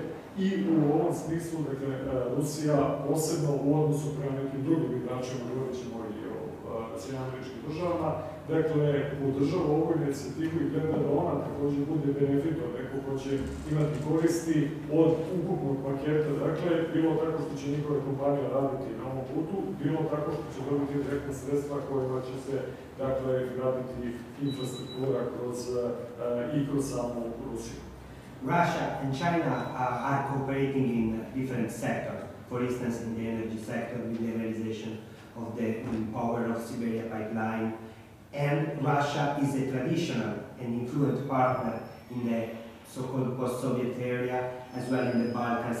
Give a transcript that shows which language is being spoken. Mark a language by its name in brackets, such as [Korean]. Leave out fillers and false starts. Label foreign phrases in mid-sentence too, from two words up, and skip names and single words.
[Bosnian] I u ovom smislu, dakle, Rusija posebno u odnosu prema nekim drugim igračima, govorit ćemo i o Sjedinjenim državama, dakle, podržava ovu inicijativu i gleda da ona također bude benefitor, neko ko će imati koristi od ukupnog paketa, dakle, bilo tako što će njihove kompanije raditi na ovom putu, bilo tako što će dobiti direktne sredstva kojima će se, dakle, graditi infrastruktura i kroz samu Rusiju. [English] Russia and China are cooperating in different sectors. For instance, in the energy sector with the realization of the power of Siberia pipeline, and Russia is a traditional and influent partner in the so-called post-Soviet area, as well in the Balkans.